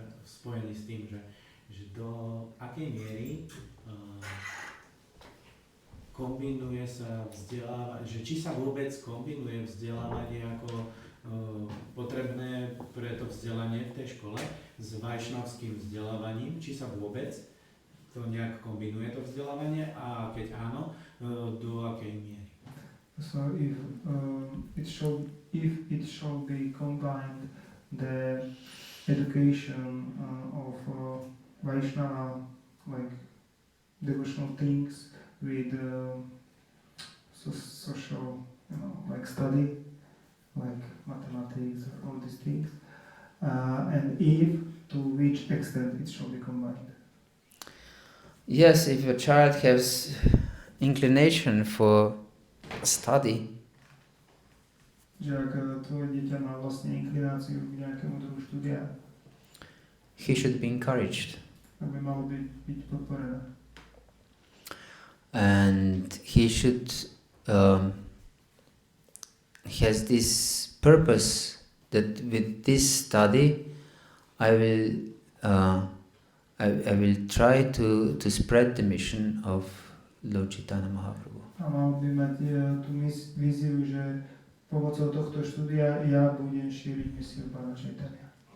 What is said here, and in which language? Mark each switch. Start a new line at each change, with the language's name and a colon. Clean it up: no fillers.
Slovak: spojený s tým, že do akej miery kombinuje sa vzdelávanie, že či sa vôbec kombinuje vzdelávanie ako potrebné pre to vzdelanie v tej škole s vajšnavským vzdelávaním, či sa vôbec to nejak kombinuje to vzdelávanie a keď áno, do akej miery.
English: So if it shall be combined, the education of Vaishnava, like devotional things, with social, like study, like mathematics or all these things, and if to which extent it shall be combined. Yes, if a child has inclination for study,
Slovak: Že ak tvoje dieťa má vlastne inklináciu k nejakému druhu štúdia,
English: he should be encouraged.
Slovak: tak by malo byť podporené.
English: And he should has this purpose that with this study I will try to spread the mission of Lord Chaitanya Mahaprabhu.
Slovak: A mal by mať tú víziu, že pomocou tohto štúdia ja budem šíriť misiu Pána Chaitanya.